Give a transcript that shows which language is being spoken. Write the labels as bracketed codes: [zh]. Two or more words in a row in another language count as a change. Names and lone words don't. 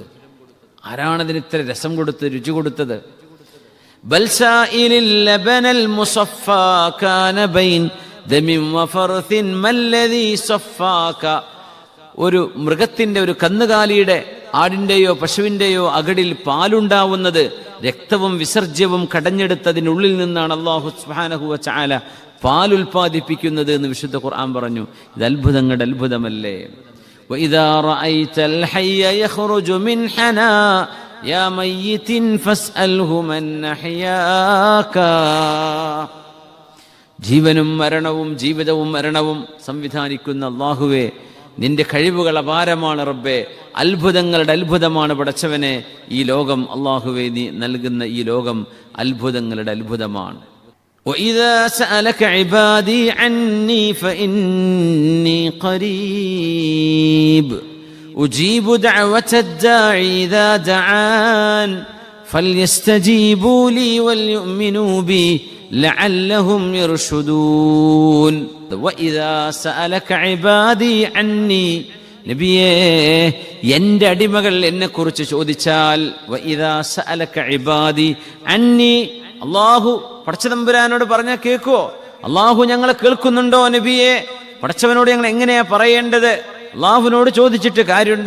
[ml] ആരാണതിന് ഇത്ര രസം കൊടുത്ത് രുചി കൊടുത്തത്? ഒരു മൃഗത്തിന്റെ, ഒരു കന്നുകാലിയുടെ, ആടിന്റെയോ പശുവിന്റെയോ അകടിൽ പാലുണ്ടാവുന്നത് രക്തവും വിസർജ്യവും കടഞ്ഞെടുത്തതിനുള്ളിൽ നിന്നാണ് [ar] الله سبحانه وتعالى [ml] പാലുൽപാദിപ്പിക്കുന്നത് എന്ന് വിശുദ്ധ ഖുർആൻ പറഞ്ഞു. ഇത് അത്ഭുതങ്ങളുടെ അത്ഭുതമല്ലേ? [ar] وإذا رأيت الحي يخرج من حنا يا ميت فاسأله من أحياك. [ml] ജീവനും മരണവും ജീവിതവും മരണവും സംവിധാനിക്കുന്ന അല്ലാഹുവേ, നിന്റെ കഴിവുകൾ അപാരമാണ് റബ്ബേ. അത്ഭുതങ്ങളുടെ അത്ഭുതമാണ് പടച്ചവനെ ഈ ലോകം. അല്ലാഹുവേ, നീ നൽകുന്ന ഈ ലോകം അത്ഭുതങ്ങളുടെ അത്ഭുതമാണ്. [ar] وإذا سألك عبادي عني فإني قريب أجيب دعوة الداعي إذا دعان فليستجيبوا لي وليؤمنوا بي لعلهم يرشدون. وإذا سألك عبادي عني, [ml] നബിയേ, എൻ്റെ അടിമകൾ എന്നെ കുറിച്ച് ചോദിച്ചാൽ, [ar] وإذا سألك عبادي عني, [ml] അല്ലാഹു പടച്ചതമ്പുരാനോട് പറഞ്ഞാൽ കേൾക്കുവോ? അല്ലാഹു ഞങ്ങളെ കേൾക്കുന്നുണ്ടോ നബിയെ? പടച്ചവനോട് ഞങ്ങൾ എങ്ങനെയാ പറയേണ്ടത്? അല്ലാഹുവിനോട് ചോദിച്ചിട്ട് കാര്യമുണ്ടോ?